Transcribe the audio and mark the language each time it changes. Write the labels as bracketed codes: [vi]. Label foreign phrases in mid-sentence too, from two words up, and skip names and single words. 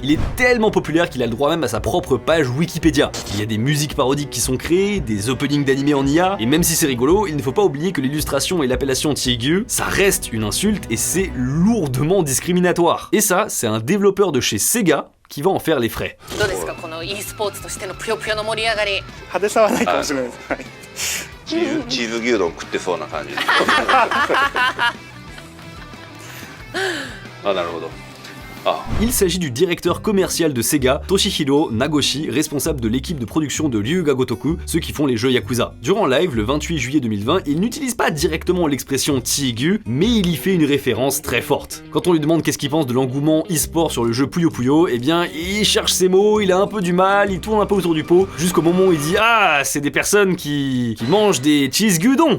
[fr] Il est tellement populaire qu'il a le droit même à sa propre page Wikipédia. Il y a des musiques parodiques qui sont créées, des openings d'animés en IA, et même si c'est rigolo, il ne faut pas oublier que l'illustration et l'appellation Chigyu, ça reste une insulte et c'est lourdement discriminatoire. Et ça, c'est un développeur de chez Sega qui va en faire les frais. [ja] 派手さはないかもしれないです。はい。チーズ牛丼食ってそうな感じ。あ、なるほど。 [fr] Il s'agit du directeur commercial de Sega, Toshihiro Nagoshi, responsable de l'équipe de production de Ryuga Gotoku, ceux qui font les jeux Yakuza. Durant live, le 28 juillet 2020, il n'utilise pas directement l'expression Chigyu, mais il y fait une référence très forte. Quand on lui demande qu'est-ce qu'il pense de l'engouement e-sport sur le jeu Puyo Puyo, eh bien, il cherche ses mots, il a un peu du mal, il tourne un peu autour du pot, jusqu'au moment où il dit « Ah, c'est des personnes qui mangent des cheese gyudon !»